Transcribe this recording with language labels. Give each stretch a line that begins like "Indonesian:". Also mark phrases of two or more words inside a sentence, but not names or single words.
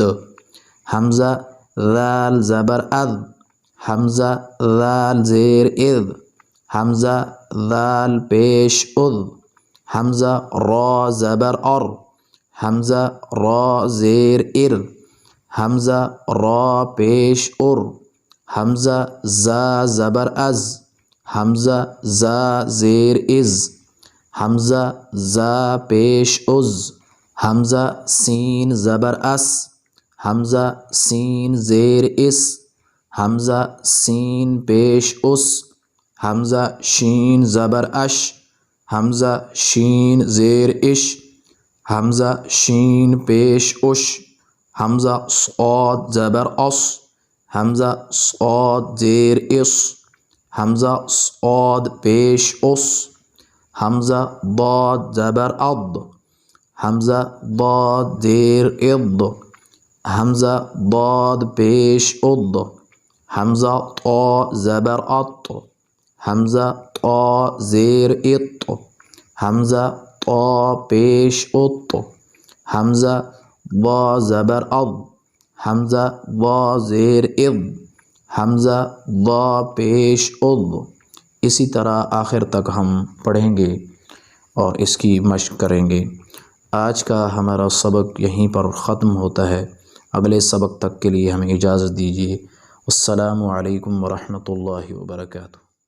Urdu: حمزہ ذال زبر اذ، حمزہ ذال زیر اذ، حمزہ ذال پیش اذ، حمزہ را زبر ار، حمزہ را زیر ار، حمزہ را پیش ار، حمزہ زا زبر از، حمزہ زا زیر از، حمزہ زا پیش از، حمزہ سین زبر اس، حمزہ سین زیر اس، حمزہ سین پیش اس، حمزہ شین زبر اش، حمزہ شین زیر اش، حمزہ شین پیش اش، حمزہ صاد زبر اس، حمزہ صاد زیر اس، حمزہ صاد پیش اس، حمزہ ضاد زبر اض، حمزہ ضاد زیر اض، حمزہ ضاد پیش اض، حمزہ طا زبر اط، حمزہ طا زیر اط، حمزہ طا پیش اط، حمزہ ضا زبر اض، حمزہ ضا زیر اض، حمزہ ضا پیش اض۔ اسی طرح آخر تک ہم پڑھیں گے اور اس کی مشق کریں گے۔ آج کا ہمارا سبق یہیں پر ختم ہوتا ہے۔ اگلے سبق تک کے لیے ہمیں اجازت دیجیے۔
Arabic: السلام علیکم ورحمۃ اللہ وبرکاتہ۔